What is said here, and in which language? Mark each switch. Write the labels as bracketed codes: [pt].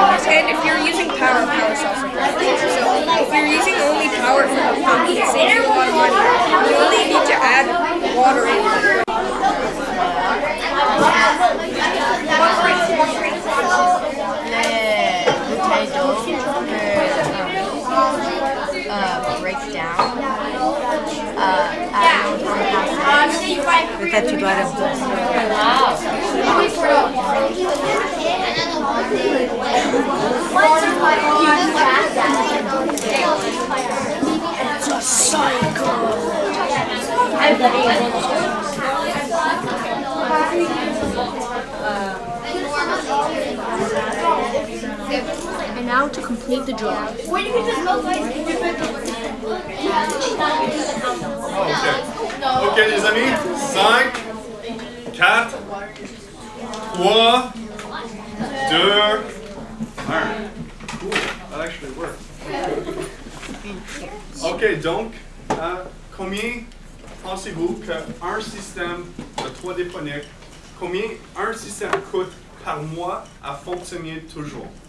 [en] And if you're using power's also great. So if you're using only power for the pump, it saves you a lot of money. You only need to add water in. [fr] Les bouteilles d'eau [en] break down. [fr] Peut-être tu dois [en] It's a cycle. And now to complete the job. [fr] Ok les amis, 5, 4, 3, 2, 1. [en] Cool, that actually worked. [fr] Ok, donc, combien pensez-vous qu'un système de 3Dponics, combien un système coûte par mois à fonctionner toujours?